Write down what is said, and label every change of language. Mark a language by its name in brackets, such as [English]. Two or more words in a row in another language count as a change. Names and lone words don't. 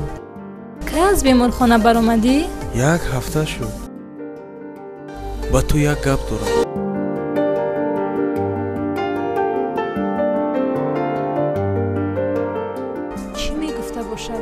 [Tajik] кай аз беморхона баромадӣ? як ҳафта шуд ба ту як гап дорам чӣ мегуфта бошад?